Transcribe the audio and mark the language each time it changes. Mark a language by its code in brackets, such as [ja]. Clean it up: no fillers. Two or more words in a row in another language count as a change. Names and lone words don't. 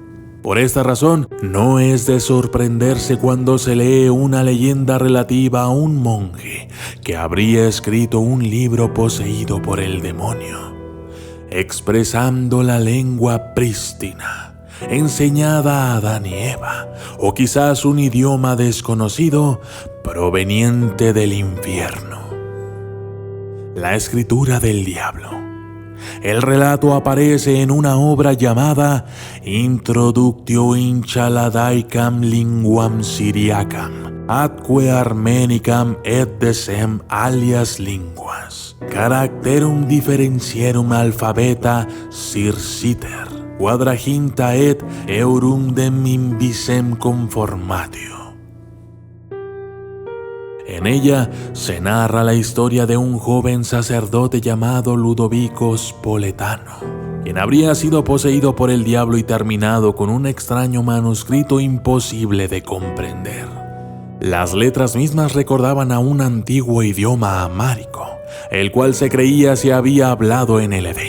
[es] Por esta razón, no es de sorprenderse cuando se lee una leyenda relativa a un monje que habría escrito un libro poseído por el demonio, expresando la lengua prístina, enseñada a Adán y Eva, o quizás un idioma desconocido proveniente del infierno. La escritura del diablo. El relato aparece en una obra llamada Introductio in Chaladaicam Linguam Syriacam, atque Armenicam et decem alias linguas, Characterum differentierum alphabeta circiter, quadraginta et eurum dem invisem conformatio. En ella se narra la historia de un joven sacerdote llamado Ludovico Spoletano, quien habría sido poseído por el diablo y terminado con un extraño manuscrito imposible de comprender. Las letras mismas recordaban a un antiguo idioma amárico, el cual se creía se había hablado en el Edén.